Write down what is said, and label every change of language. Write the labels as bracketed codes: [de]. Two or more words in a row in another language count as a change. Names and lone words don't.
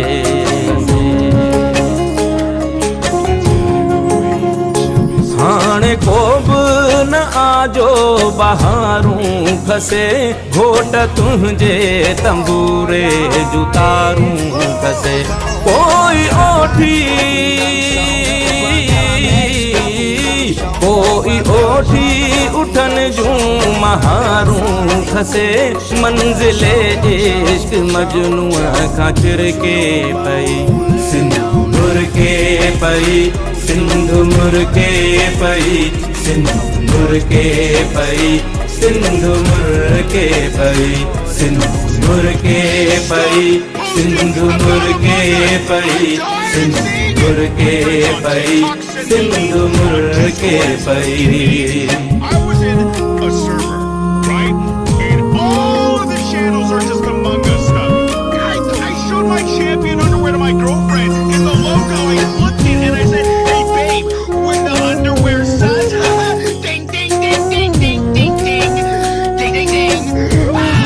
[sd] हाणे को न आजो बहारूं खसे घोट तुझे तंबूरे जुतारूं खसे। कोई ओठी उठन जूं महारूं खसे मंजिले इश्क मजनू खां चिर के पई सिंधुर के पई सिंधु मुर्के पई सिंधु मुर्के पई सिंधु मुर्के पई सिंधु मुर्के पई सिंधु मुर्के पई सिंधु मुर्के पई सिंधु मुर्के पई। [en] I was in a server, right? And all of the channels are just Among Us stuff. I showed my champion underwear to my girlfriend, and the logo is looking, and I said, "Hey babe, when the underwear says, ding ding ding ding ding ding ding ding ding ding."